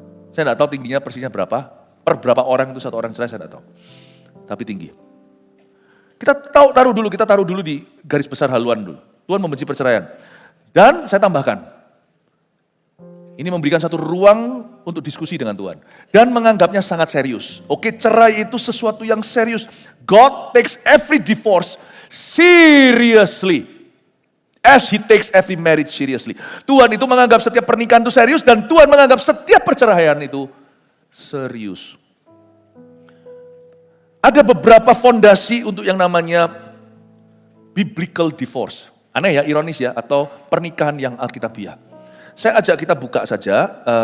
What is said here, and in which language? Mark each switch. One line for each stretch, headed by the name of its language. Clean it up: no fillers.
Indonesian: Saya enggak tahu tingginya persisnya berapa, per berapa orang itu satu orang cerai saya enggak tahu. Tapi tinggi. Kita taruh dulu di garis besar haluan dulu. Tuhan membenci perceraian. Dan saya tambahkan, ini memberikan satu ruang untuk diskusi dengan Tuhan. Dan menganggapnya sangat serius. Oke, cerai itu sesuatu yang serius.
English: God takes every divorce seriously. As he takes every marriage seriously.
Indonesian: Tuhan itu menganggap setiap pernikahan itu serius dan Tuhan menganggap setiap perceraian itu serius. Ada beberapa fondasi untuk yang namanya
English: biblical divorce.
Indonesian: Aneh ya, ironis ya, atau pernikahan yang alkitabiah. Saya ajak kita buka saja.